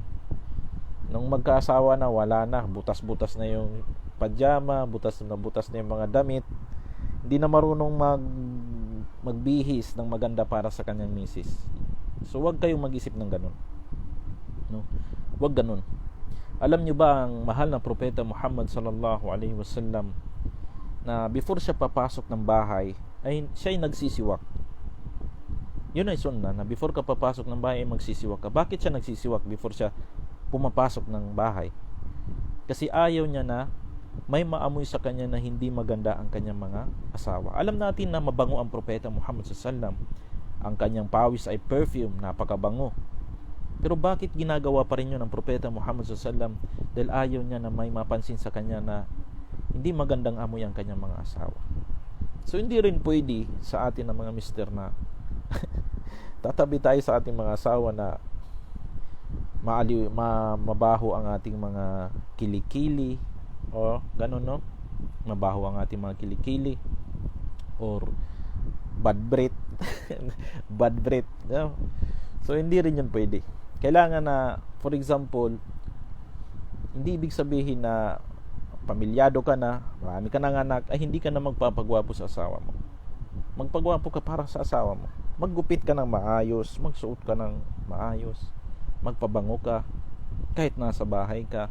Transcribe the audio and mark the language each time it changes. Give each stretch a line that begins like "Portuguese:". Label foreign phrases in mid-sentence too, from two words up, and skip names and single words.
Filipino: Nung magkaasawa na, wala na, butas-butas na yung pajama, butas na yung mga damit. Hindi na marunong magbihis ng maganda para sa kanyang misis. So wag kayong mag-isip ng ganun, no? Wag ganun. Alam nyo ba ang mahal na propeta Muhammad
Arabic: صلى الله عليه وسلم
Filipino: na before siya papasok ng bahay ay siya ay nagsisiwak. Yun ay sunna na before ka papasok ng bahay ay magsisiwak ka. Bakit siya nagsisiwak before siya pumapasok ng bahay? Kasi ayaw niya na may maamoy sa kanya na hindi maganda ang kanyang mga asawa. Alam natin na mabango ang propeta Muhammad
Arabic: صلى الله عليه وسلم.
Filipino: Ang kanyang pawis ay perfume, napakabango. Pero bakit ginagawa pa rin yun ng propeta Muhammad
Arabic: صلى الله عليه وسلم?
Filipino: Dahil ayaw niya na may mapansin sa kanya na hindi magandang amoy ang kanyang mga asawa. So hindi rin pwede sa atin ng mga mister na tatabi tayo sa ating mga asawa na mabaho ang ating mga kilikili, o ganun, no? Mabaho ang ating mga kilikili or
English: bad breath. Bad breath,
Filipino: no? So hindi rin yun pwede. Kailangan na,
English: for example,
Filipino: hindi ibig sabihin na pamilyado ka na, marami ka ng anak, ay hindi ka na magpapagwapo sa asawa mo. Magpagwapo ka para sa asawa mo. Maggupit ka ng maayos, magsuot ka ng maayos, magpabango ka kahit nasa bahay ka.